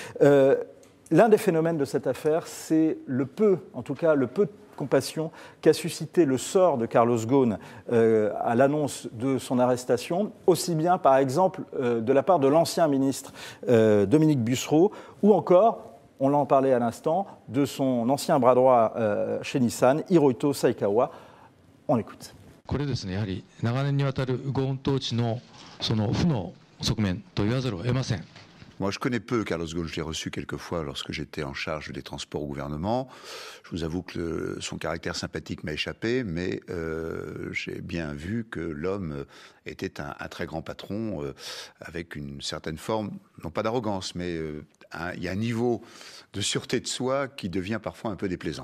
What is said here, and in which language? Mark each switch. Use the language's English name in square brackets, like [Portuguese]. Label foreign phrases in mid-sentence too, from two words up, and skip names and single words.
[French] L'un des phénomènes de cette affaire, c'est le peu de compassion qu'a suscité le sort de Carlos Ghosn à l'annonce de son arrestation, aussi bien par exemple de la part de l'ancien ministre Dominique Bussereau, ou encore, on en parlait à l'instant, de son ancien bras droit chez Nissan, Hiroto Sekawa. On écoute. [Japanese] これですね、やはり長年にわたるゴーン統治のその負の側面と言わざるを得ません。 [French] Moi, je connais peu Carlos Ghosn. Je l'ai reçu quelques fois lorsque j'étais en charge des transports au gouvernement. Je vous avoue que son caractère sympathique m'a échappé, mais j'ai bien vu que l'homme était un très grand patron avec une certaine forme, non pas d'arrogance, mais il y a un niveau de sûreté de soi qui devient parfois un peu déplaisant.